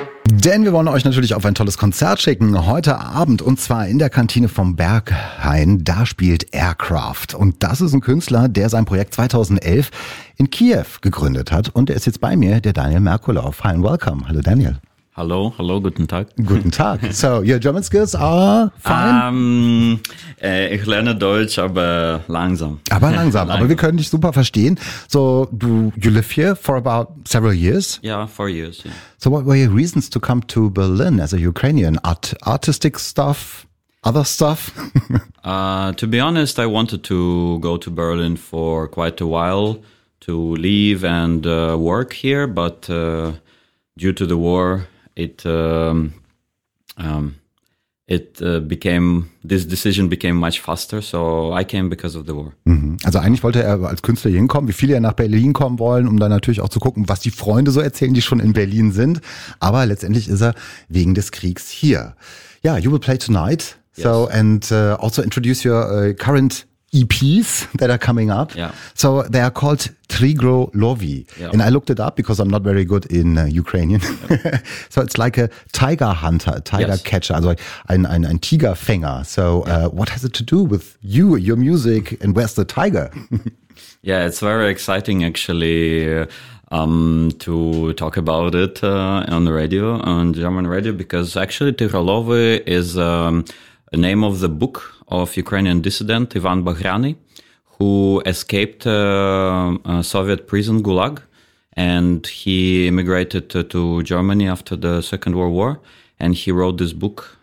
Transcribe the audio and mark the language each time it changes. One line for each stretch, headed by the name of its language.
German: Denn wir wollen euch natürlich auf ein tolles Konzert schicken heute Abend, und zwar in der Kantine vom Berghain. Da spielt Aircraft, und das ist ein Künstler, der sein Projekt 2011 in Kiew gegründet hat, und er ist jetzt bei mir, der Daniel Merkulow.
English: Hi and welcome.
German: Hallo Daniel. Hallo, hallo, guten Tag. Guten Tag.
English: So, your German skills are fine?
German: Ich lerne Deutsch, aber langsam. Aber wir können dich super verstehen.
English: So, you live here for about several years? Yeah, 4 years. Yeah. So, what were your reasons to come to Berlin as a Ukrainian? Artistic stuff? Other stuff? To be honest, I wanted to go to Berlin for quite a while to live and work here, but due to the war, this decision became much faster, so I came because of the war. Mhm.
German: Also eigentlich wollte er als Künstler hinkommen, wie viele ja nach Berlin kommen wollen, um dann natürlich auch zu gucken, was die Freunde so erzählen, die schon in Berlin sind. Aber letztendlich ist er wegen des Kriegs hier.
English: Yeah, you will play tonight. Yes. So, and also introduce your current EPs that are coming up. Yeah. So they are called Trigro Lovi. Yeah. And I looked it up because I'm not very good in Ukrainian. Yeah. So it's like a tiger hunter, a tiger yes. catcher,
German: also ein Tigerfänger.
English: So yeah. What has it to do with you, your music, and where's the tiger? Yeah, it's very exciting actually to talk about it on the radio, on German radio, because actually Trigro Lovi is a name of the book of Ukrainian dissident Ivan Bagrani, who escaped a Soviet prison Gulag, and he immigrated to Germany after the Second World War, and he wrote this book.